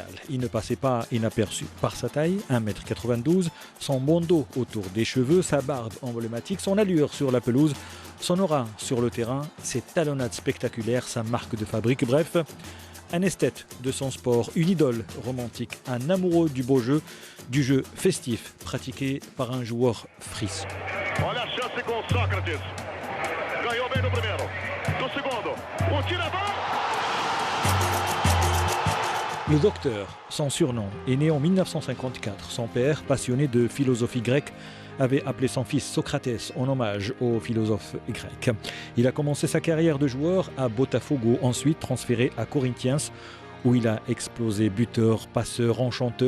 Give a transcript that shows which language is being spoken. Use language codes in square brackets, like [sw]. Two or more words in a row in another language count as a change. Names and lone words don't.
[fr] Il ne passait pas inaperçu par sa taille, 1,92 m, son bandeau autour des cheveux, sa barbe emblématique, son allure sur la pelouse, son aura sur le terrain, ses talonnades spectaculaires, sa marque de fabrique, bref, un esthète de son sport, une idole romantique, un amoureux du beau jeu, du jeu festif pratiqué par un joueur frisson. [pt] Olha a chance com Sócrates. Ganhou bem no primeiro. No segundo. Tira a bola. [fr] Le docteur, son surnom, est né en 1954. Son père, passionné de philosophie grecque, avait appelé son fils Socrates en hommage au philosophe grec. Il a commencé sa carrière de joueur à Botafogo, ensuite transféré à Corinthians, où il a explosé buteur, passeur, enchanteur.